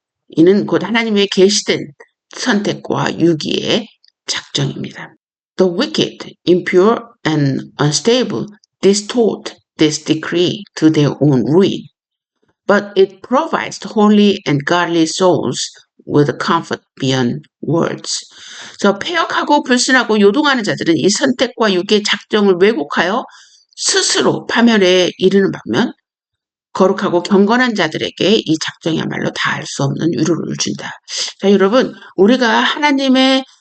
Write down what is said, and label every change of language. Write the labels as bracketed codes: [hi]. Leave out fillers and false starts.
[ko] 이는 곧 하나님의 계시된 선택과 유기의 작정입니다. [en] The wicked, impure and unstable distort this decree to their own ruin, but it provides holy and godly souls with comfort beyond words. [ko] 그래서 폐역하고 불순하고 요동하는 자들은 이 선택과 유기의 작정을 왜곡하여 스스로 파멸에 이르는 반면 거룩하고 경건한 자들에게 이 작정이야말로 다 알 수 없는 위로를 준다. 자, 여러분, 우리가 하나님의